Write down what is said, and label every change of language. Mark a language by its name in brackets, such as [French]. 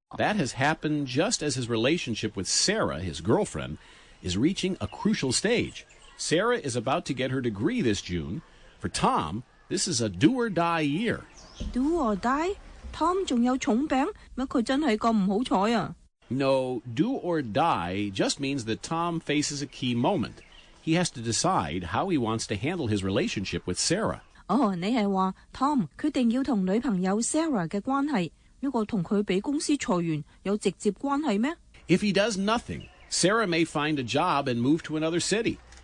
[English] That has happened just as his relationship with Sarah, his girlfriend, is reaching a crucial stage. Sarah is about to get her degree this June. For Tom, this is a do-or-die year. Do-or-die? [Chinese] Tom还有重病?他真是这么不幸啊。 [English] No, do or die just means that Tom faces a key moment. He has to decide how he wants to handle his relationship with Sarah. [Chinese] Oh, 你是说Tom决定要和女朋友Sarah的关系,如果和他被公司裁员有直接关系吗? [English] If he does nothing, Sarah may find a job and move to another city.